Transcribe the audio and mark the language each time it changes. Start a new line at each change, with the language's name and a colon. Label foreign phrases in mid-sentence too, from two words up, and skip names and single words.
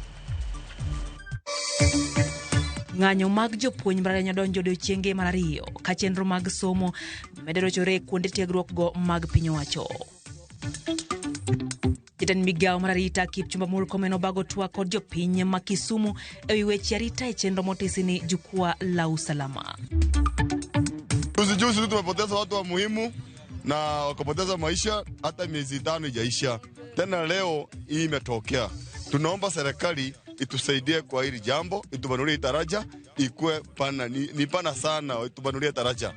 Luo (Kenya and Tanzania): Ng'anyo mag jopuonj mbalariany donjo odiochienge mar ariyo ka chenro mag somo medero chore kuonde tiegruok go mag piny owacho. Jatend migao mar arita Kipchumba Murkomen obago twak kod jopiny ma Kisumu ewi weche arita e chenro motisi ni
Swahili: jukwaa la usalama. Juzi tumepoteza watu wa muhimu na wakapoteza maisha, hata miezi 5 ijaisha. Tena leo hii imetokea. Tunaomba serikali itusaidie kwa hili jambo, itubanulie taraja ikue pana ni pana sana, itubanulie taraja.